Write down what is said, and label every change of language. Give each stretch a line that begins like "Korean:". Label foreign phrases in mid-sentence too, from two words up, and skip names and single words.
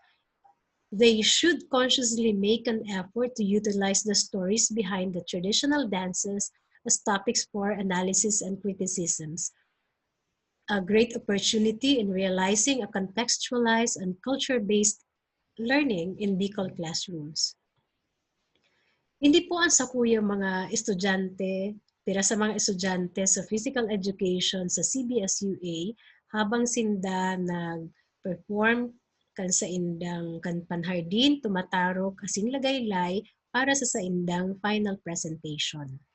English: They should consciously make an effort to utilize the stories behind the traditional dances as topics for analysis and criticisms. A great opportunity in realizing a contextualized and culture-based learning in Bicol classrooms.
Bikol: Hindi po ang sakuyang mga estudyante, pira sa mga estudyante sa
English: physical education
Bikol: sa CBS-UA habang sinda nag-perform kan sa indang kan panhardin, tumatarok, asin lagaylay para sa indang
English: final presentation.